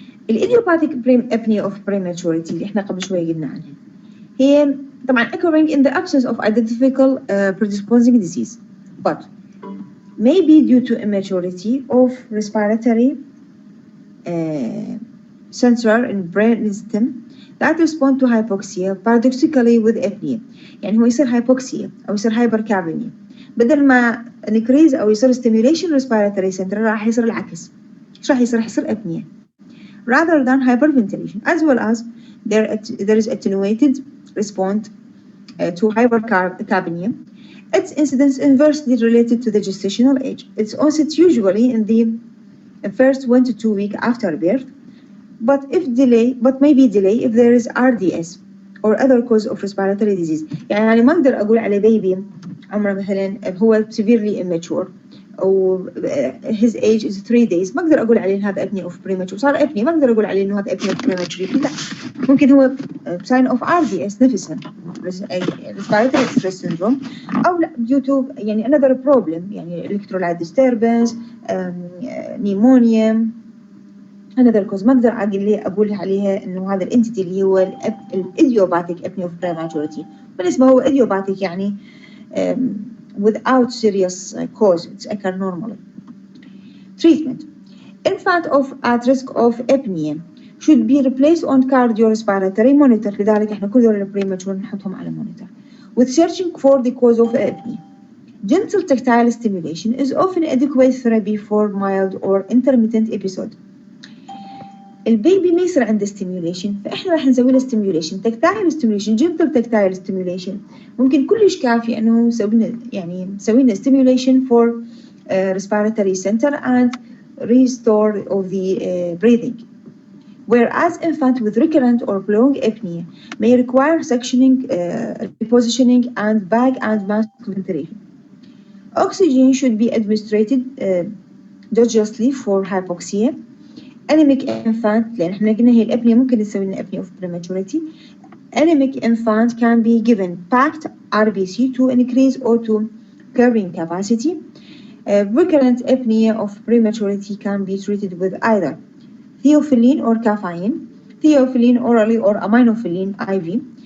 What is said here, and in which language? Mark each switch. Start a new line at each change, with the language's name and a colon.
English: الإيديوباثيك apnea of prematurity
Arabic: اللي احنا قبل شوية قلنا عنها هي طبعا
English: occurring in the absence of identifiable predisposing disease but may be due to immaturity of respiratory central and brain system that respond to hypoxia paradoxically with apnea.
Arabic: يعني هو يصير hypoxia أو يصير hypercapnia بدل ما increase أو يصير
English: stimulation respiratory central
Arabic: راح يصير العكس. إيش راح يصير؟ يصير
English: apnea rather than hyperventilation, as well as there is attenuated response to hypercapnia. Its incidence inversely related to the gestational age. Its onset usually in the first 1 to 2 weeks after birth, but may be delay if there is RDS or other cause of respiratory disease.
Arabic: يعني ما أقدر أقول على baby عمره مثلا هو severely immature أو
English: his age is 3 days
Arabic: ما أقدر أقول عليه إن هذا apnea of premature صار apnea ما أقدر أقول عليه إنه هذا apnea of premature لا ممكن هو
English: sign of RDS
Arabic: نفسها
English: respiratory distress syndrome
Arabic: أو لا due to يعني another problem يعني electrolyte disturbance
English: pneumonia another cause
Arabic: ما أقدر أقول عليها إنه هذا الانتيتي اللي هو
English: idiopathic apnea of prematurity بالنسبة هو idiopathic يعني without serious cause, it's occur normally. Treatment. Infant at risk of apnea should be replaced on cardiorespiratory monitor.
Arabic: لذلك احنا كل دول premature نحطهم على monitor.
English: With searching for the cause of apnea. Gentle tactile stimulation is often adequate therapy for mild or intermittent episode.
Arabic: البيبي ما يصير عنده
English: stimulation
Arabic: فإحنا راح نسوي له
English: stimulation tactile stimulation gentle tactile stimulation
Arabic: ممكن كلش كافي إنه نسوي له
English: stimulation for respiratory center and restore of the breathing. Whereas infant with recurrent or prolonged apnea may require suctioning, repositioning and bag and mask ventilation. Oxygen should be administered endogenously for hypoxia.
Arabic: Anemic infant لأن إحنا قلنا هي الأبنية ممكن نسوي لنا
English: apnea of prematurity. Anemic infant can be given packed RBC to increase O2 carrying capacity. Recurrent apnea of prematurity can be treated with either theophylline or caffeine, theophylline orally or aminophylline IV.